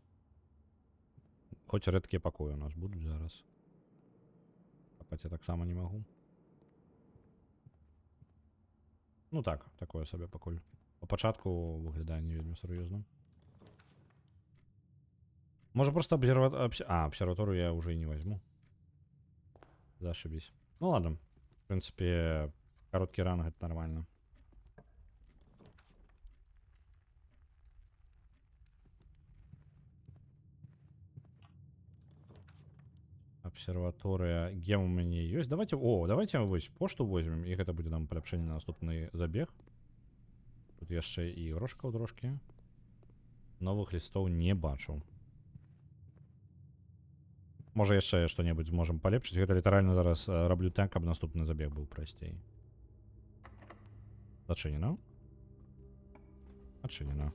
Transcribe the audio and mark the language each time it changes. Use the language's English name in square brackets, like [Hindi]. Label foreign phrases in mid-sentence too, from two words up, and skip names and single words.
[Belarusian] Хоць рэдкія пакоі у нас будуць зараз. Капаць я таксама не магу. Ну так, такое сабе пакуль. Па пачатку выглядае не вельмі сур'ёзна. Можа проста абсерваторыю я уже і не возьму. [Russian] Зашибись. Ну ладно. В принципе, короткий ранг — это нормально. Обсерватория. Гем у меня есть. Давайте, давайте пошту возьмем, и это будет нам [Belarusian] поляпшение на наступный забег. Тут яшчэ і грошка ў трошки. [Russian] Новых листов [Belarusian] не бачу. Можа яшчэ што-небудзь зможам палепшыць. Гэта літаральна зараз раблю так, каб наступны забег быў прасцей. Зачынена. Адчынена.